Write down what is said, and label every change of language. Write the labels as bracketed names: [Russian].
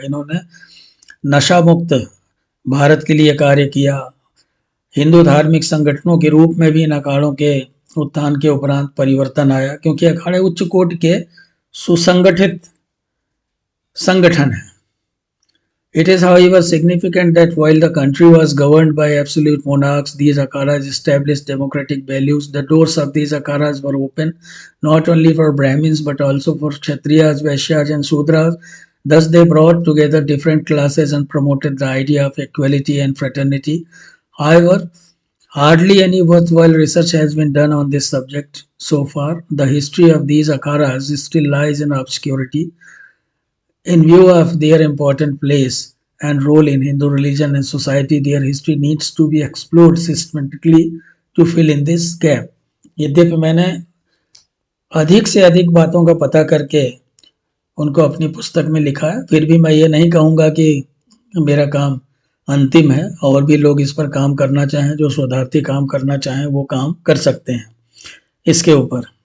[Hindi] इन्होंने नशा मुक्त भारत के लिए कार्य किया। हिंदू धार्मिक संगठनों के रूप में भी इन अखाड़ों के उत्थान के उपरांत परिवर्तन आया, क्योंकि अखाड़े उच्च कोटि के सुसंगठित संगठन है। [English] It is however significant that while the country was governed by absolute monarchs, these akharas established democratic values. The doors of these akharas were open not only for Brahmins but also for Kshatriyas, Vaishyas and Shudras. Thus they brought together different classes and promoted the idea of equality and fraternity. However, hardly any worthwhile research has been done on this subject so far. The history of these akharas still lies in obscurity. In view of their important place and role in Hindu religion and society, their history needs to be explored systematically to fill in this gap. [Hindi] यद्यपि मैंने अधिक से अधिक बातों का पता करके उनको अपनी पुस्तक में लिखा है, फिर भी मैं ये नहीं कहूँगा कि मेरा काम अंतिम है। और भी लोग इस पर काम करना चाहें, जो शोधार्थी काम करना चाहें वो काम कर सकते हैं इसके ऊपर।